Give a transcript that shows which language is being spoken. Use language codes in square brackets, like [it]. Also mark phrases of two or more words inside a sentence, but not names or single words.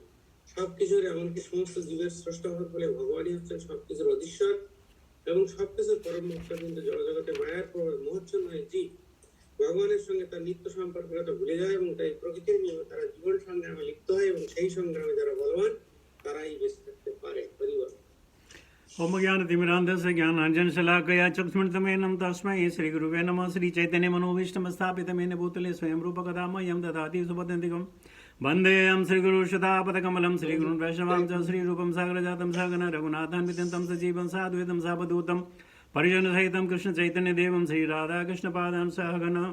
[bn] সবকিছুর এমনকি সমস্ত জীবের স্রষ্টা হওয়ার ফলে ভগবানই হচ্ছেন সবকিছুর অধীশ্বর এবং সবকিছুর পরম মুক্ত। কিন্তু জড়জগতে মায়ার প্রভাবে মোহচ্ছন্ন হয়ে জীব ভগবানের সঙ্গে তার নিত্য সম্পর্কের কথা ভুলে যায় এবং তাই প্রকৃতির নিয়মে তারা জীবন সংগ্রামে লিপ্ত হয় এবং সেই সংগ্রামে যারা বলবান তারাই বেঁচে থাকতে পারে। পরিবার [sa] ओम ज्ञानतिमिरान्धस्य ज्ञानाञ्जनशलाकया चक्षुष्मणितमेनं तस्मै श्रीगुरुवे नमः। श्रीचैतन्यमनोभीष्टं स्थापितमेन भूतले स्वयं रूपकदा मह्यं ददाति सुपदन्तिकं वन्देऽहं श्रीगुरुशतापदकमलं श्रीगुरुन् वैष्णवां च श्रीरूपं सागरजातं सागन रघुनाथान्वितं तं सजीवं साद्वैतं सावधूतं परिजनसहितं कृष्णचैतन्यदेवं श्रीराधाकृष्णपादान् सहगण